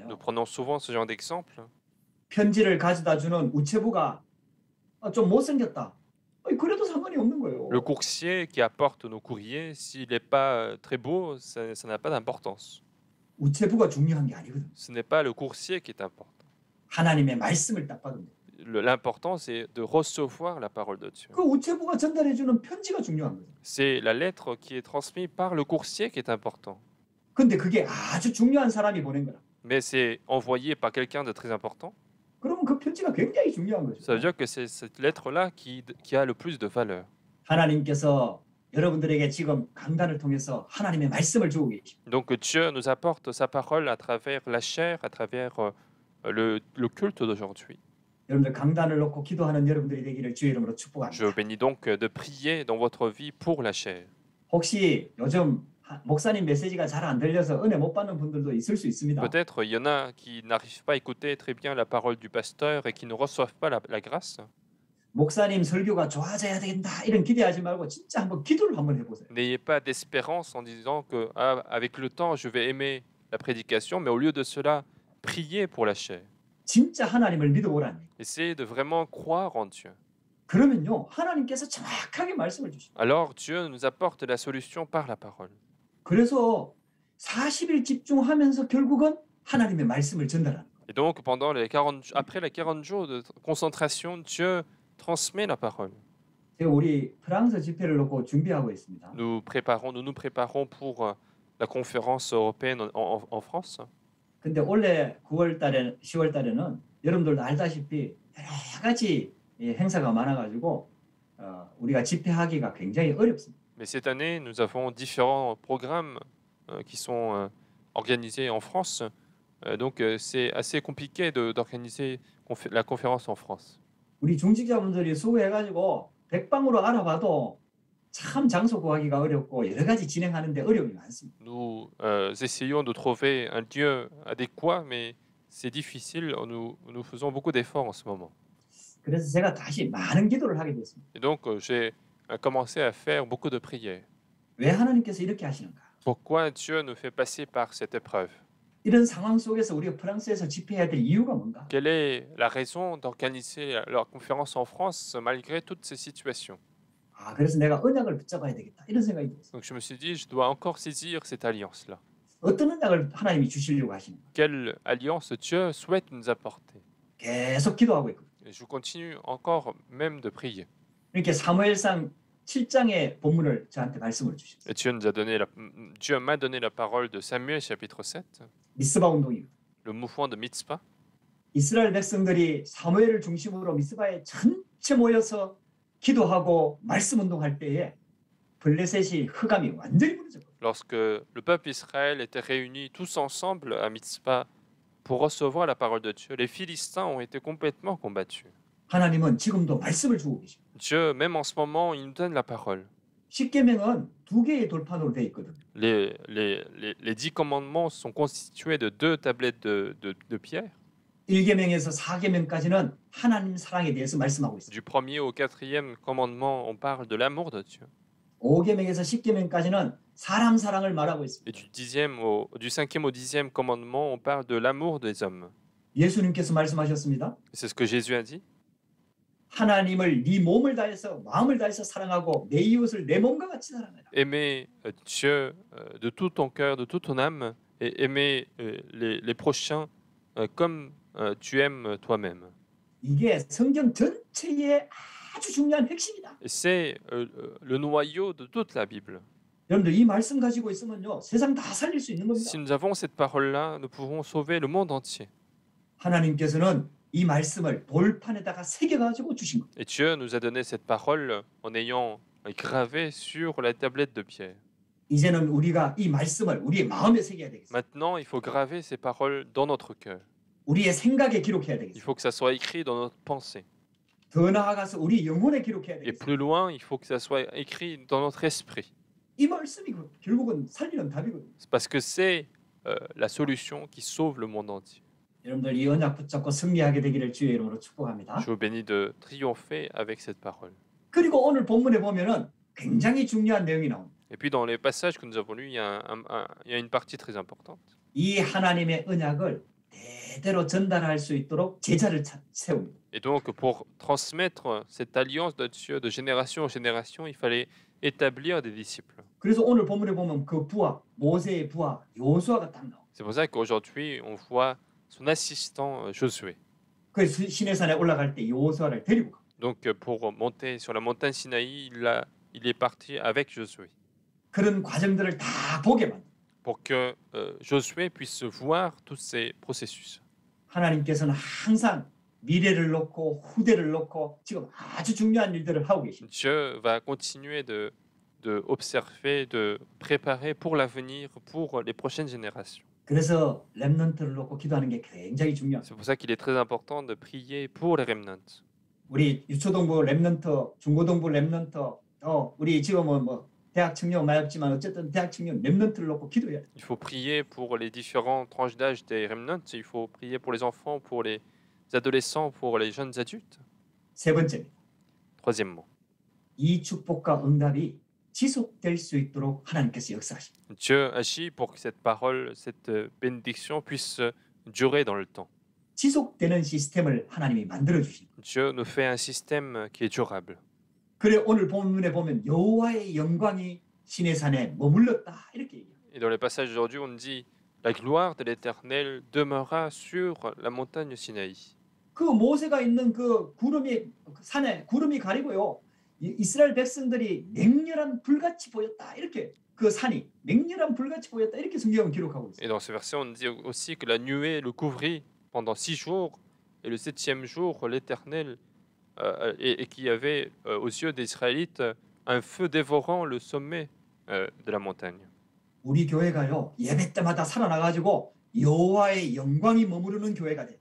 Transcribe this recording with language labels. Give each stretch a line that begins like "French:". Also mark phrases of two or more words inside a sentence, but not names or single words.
French: Nous prenons souvent ce genre d'exemple.
Korean: 편지를 가져다 주는 우체부가 좀 못생겼다. 그래도 상관이 없는 거예요.
French: Le coursier qui apporte nos courriers, s'il n'est pas très beau, ça n'a pas d'importance.
Korean: 우체부가 중요한 게 아니거든.
French: Ce n'est pas le coursier qui est important.
Korean: 하나님의 말씀을 딱 받으면 돼.
French: L'important, c'est de recevoir la parole de Dieu.
Korean: 그 우체부가 전달해주는 편지가 중요한 거죠.
French: C'est la lettre qui est transmise par le coursier qui est important.
Korean: 근데 그게 아주 중요한 사람이 보낸 거라.
French: Mais c'est envoyé par quelqu'un de très important.
Korean: 그러면 그 편지가 굉장히 중요한 거죠.
French: Ça veut dire que c'est cette lettre-là qui a le plus de valeur.
Korean: 하나님께서 여러분들에게 지금 강단을 통해서 하나님의 말씀을 주고 계십니다.
French: Donc Dieu nous apporte sa parole à travers la chair, à travers le culte d'aujourd'hui.
Korean: 여러분들 강단을 놓고 기도하는 여러분들이 되기를 주의 이름으로 축복합니다.
French: Je bénis donc de prier dans votre vie pour la chair.
Korean: 혹시 요즘 목사님 메시지가 잘 안 들려서 은혜 못 받는 분들도 있을 수 있습니다.
French: Peut-être il y en a qui n'arrivent pas à écouter très bien la parole du pasteur et qui ne reçoivent pas la grâce.
Korean: 목사님 설교가 좋아져야 된다 이런 기대하지 말고 진짜 한번 기도를 한번 해보세요.
French: N'ayez pas d'espérance en disant que avec le temps je vais aimer la prédication, mais au lieu de cela, priez pour la chair.
Korean: 진짜 하나님을 믿어보라니.
French: Essayez de vraiment croire en Dieu.
Korean: 그러면요 하나님께서 정확하게 말씀을 주십니다.
French: Alors Dieu nous apporte la solution par la parole.
Korean: 그래서 40일 집중하면서 결국은 하나님의 말씀을 전달하는 거예요.
French: Et donc après les 40 jours de concentration, Dieu transmet la parole.
Korean: 제가 우리 프랑스 집회를 놓고 준비하고 있습니다.
French: Nous nous préparons pour la conférence européenne en France.
Korean: 근데 올해 9월 달에 10월 달에는 여러분들도 알다시피 여러 가지 행사가 많아가지고 우리가 집회하기가 굉장히 어렵습니다.
French: Mais cette année, nous avons différents programmes qui sont organisés en France. Donc c'est assez compliqué d'organiser la conférence en France.
Korean: 우리 중직자분들이 수고해가지고 백방으로 알아봐도 참 장소 구하기가 어렵고 여러 가지 진행하는데 어려움이 많습니다.
French: Nous essayons de trouver un lieu adéquat, mais c'est difficile. Nous faisons beaucoup d'efforts en ce moment.
Korean: 그래서 제가 다시 많은 기도를 하게 됐습니다.
French: Et donc j'ai commencé à faire beaucoup de prières.
Korean: 왜 하나님께서 이렇게 하시는가?
French: Pourquoi Dieu nous fait passer par cette épreuve?
Korean: 이런 상황 속에서 우리가 프랑스에서 집회해야 될 이유가 뭔가?
French: Quelle est la raison d'organiser leur conférence en France malgré toutes ces situations?
Korean: 아, 그래서 내가 언약을 붙잡아야 되겠다 이런 생각이 들었어요.
French: Donc je me suis dit, je dois encore saisir cette alliance-là.
Korean: 어떤 언약을 하나님이 주시려고 하시는가?
French: Quelle alliance Dieu souhaite nous apporter?
Korean: 계속 기도하고 있거든요.
French: Et je continue encore même de prier.
Korean: 이렇게 사무엘상 7장의 본문을 저한테 말씀을 주셨어요.
French: Et Dieu m'a donné la parole de Samuel chapitre 7,
Korean: 미스바 운동이거든요.
French: le mouvement de Mitzpah.
Korean: 이스라엘 백성들이 사무엘을 중심으로 미스바에 전체 모여서 기도하고 말씀 운동할 때에 블레셋이 흑암이 완전히 무너졌거든요.
French: Lorsque le peuple Israël était réuni tous ensemble à Mitzpah pour recevoir la parole de Dieu, les Philistins ont été complètement combattus.
Korean: 하나님은 지금도 말씀을 주고 계십니다.
French: Dieu, même en ce moment, il nous donne la parole.
Korean: 십계명은 두 개의 돌판으로 되어 있거든요.
French: Les 10 commandements sont constitués de 2 tablettes de pierre.
Korean: 1계명에서 4계명까지는 하나님 사랑에 대해서 말씀하고 있습니다.
French: Du 1er au 4e commandement, on parle de l'amour de Dieu.
Korean: 5계명에서 10계명까지는 사람 사랑을 말하고 있습니다.
French: Et du 5e au 10e commandement, on parle de l'amour des hommes.
Korean: 예수님께서 말씀하셨습니다.
French: C'est ce que Jésus a dit.
Korean: 하나님을 네 몸을 다해서 마음을 다해서 사랑하고 내 이웃을 내 몸과 같이 사랑하라.
French: Aimer Dieu de tout ton cœur, de toute ton âme, et aimer les prochains comme tu aimes toi-même.
Korean: 이게 성경 전체의 아주 중요한 핵심이다.
French: Et c'est le noyau de toute la Bible.
Korean: 여러분들 이 말씀 가지고 있으면요 세상 다 살릴 수 있는 겁니다.
French: Si nous avons cette parole-là, nous pouvons sauver le monde entier.
Korean: 하나님께서는 이 말씀을 돌판에다가 새겨가지고 주신 겁니다.
French: Et Dieu nous a donné cette parole en ayant gravé sur la tablette de pierre.
Korean: 이제는 우리가 이 말씀을 우리의 마음에 새겨야 되겠습니다.
French: Maintenant, il faut graver ces paroles dans notre cœur.
Korean: 우리의 생각에 기록해야
French: Il
Korean: 되겠습니다.
French: faut que ça soit écrit dans notre pensée.
Korean: 더 나아가서 우리 영혼에 기록해야
French: Et
Korean: 되겠습니다.
French: plus loin, il faut que ça soit écrit dans notre esprit.
Korean: 이 말씀이 결국은 살리는 답이거든요.
French: C'est parce que c'est la solution qui sauve le monde entier.
Korean: 여러분들 이 언약 붙잡고 승리하게 되기를 주의 이름으로 축복합니다.
French: Je vous bénis de triompher avec cette parole.
Korean: 그리고 오늘 본문에 보면은 굉장히 중요한 내용이 나옵니다.
French: Et puis dans les passages que nous avons lus, il y a une partie très importante.
Korean: 이 하나님의 언약을 대대로 전달할 수 있도록 제자를 세웁니다.
French: Et donc, pour transmettre cette alliance de Dieu de génération en génération, il fallait établir des disciples.
Korean: 그래서 오늘 본문에 보면 그 부하, 모세의 부하 여호수아가 딱 나옵니다.
French: C'est pour ça qu'aujourd'hui, on voit son assistant Josué.
Korean: 그 시내산에 올라갈 때 여호수아를 데리고 갑니다.
French: Donc, pour monter sur la montagne Sinaï, il est parti avec Josué
Korean: 그런 과정들을 다 보게 만듭니다.
French: pour que Josué puisse voir tous ces processus.
Korean: 하나님께서는 항상 미래를 놓고 후대를 놓고 지금 아주 중요한 일들을 하고 계십니다.
French: Dieu va continuer de observer, de préparer pour l'avenir, pour les prochaines générations.
Korean: 그래서 렘넌트를 놓고 기도하는 게 굉장히 중요합니다.
French: C'est pour ça qu'il est très important de prier pour les remnants.
Korean: 우리 유초동부 렘넌트, 중고동부 렘넌트, 우리 지금은 뭐 대학 청년 많이 없지만 어쨌든 대학 청년 렘넌트를 놓고 기도해야 돼요.
French: Il faut prier pour les différentes tranches d'âge des remnants. Il faut prier pour les enfants, pour les adolescents, pour les jeunes adultes.
Korean: 세 번째입니다.
French: Troisièmement,
Korean: 이 축복과 응답이 지속될 수 있도록 하나님께서 역사하십니다.
French: Dieu agit pour que cette parole, cette bénédiction puisse durer dans le temps.
Korean: 지속되는 시스템을 하나님이 만들어 주십니다.
French: Dieu nous fait un système qui est durable.
Korean: 그래 오늘 본문에 보면 여호와의 영광이 시내산에 머물렀다 이렇게 얘기해요.
French: Et dans le passage d'aujourd'hui, on dit la gloire de l'Éternel demeura sur la montagne Sinaï.
Korean: 그 모세가 있는 그 구름이 산에 구름이 가리고요. 이스라엘 백성들이 맹렬한 불같이 보였다 이렇게 그 산이 맹렬한 불같이 보였다 이렇게 성경은 기록하고 있어요.
French: Et dans ce verset, on dit aussi que la nuée le couvrit pendant 6 jours, et le 7e jour, l'Éternel, et qu'il y avait aux yeux des Israélites un feu dévorant le sommet de la montagne.
Korean: 우리 교회가요 예배 때마다 살아나가지고 여호와의 영광이 머무르는 교회가 돼.